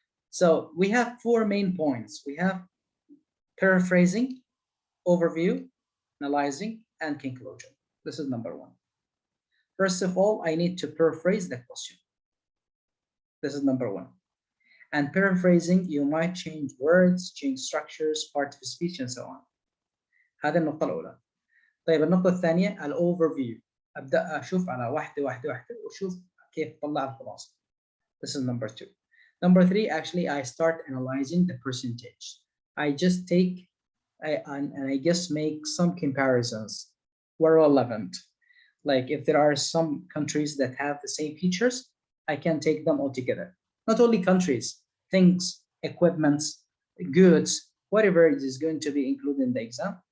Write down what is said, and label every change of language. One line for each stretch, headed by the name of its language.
English: So we have 4 main points. We have paraphrasing, overview, analyzing, and conclusion. This is number 1. First of all, I need to paraphrase the question. This is number 1. And paraphrasing, you might change words, change structures, part of speech, and so on.
Arabic: هذه النقطة الأولى. طيب النقطة الثانية الأوفرفيو. أبدأ أشوف على واحدة وأشوف كيف طلع الخلاصة.
English: This is number 2. Number 3, actually, I start analyzing the percentage. I just take and I just make some comparisons where relevant. Like if there are some countries that have the same features, I can take them all together. Not only countries, things, equipments, goods, whatever is going to be included in the exam.